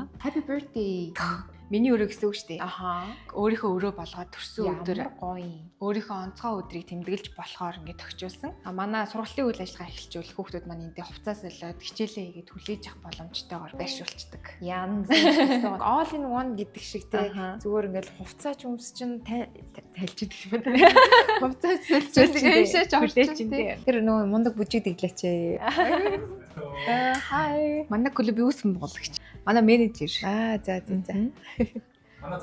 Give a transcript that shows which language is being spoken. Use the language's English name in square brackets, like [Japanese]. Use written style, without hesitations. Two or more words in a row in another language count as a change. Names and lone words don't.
[English] Happy birthday. [Mongolian] Миний өрөө гэсэн үг шүү дээ. Аха. Өөрийнхөө өрөө болгоод төрсөн өдөр гоё. өөрийнхөө онцгой өдрийг тэмдэглэж болохоор ингээд тохижуулсан. Манай сургалтын үйл ажиллагаа эхэлжүүл хүүхдүүд маань эндээ хувцас солиод хичээлээ хийгээд хүлээж авах боломжтойгоор байршуулцдаг. Янз. [English] All in one [Mongolian] гэдэг шиг те зүгээр ингээд хувцас ч өмс чинь тайлж идэх юм байна. Хувцас солиод хүлээж чинь. Тэр нөө мундаг бүжиг дэглээч. Хай. Манай клубын үүсгэн байгуулагч. Манай менежер. За. Манай захирал.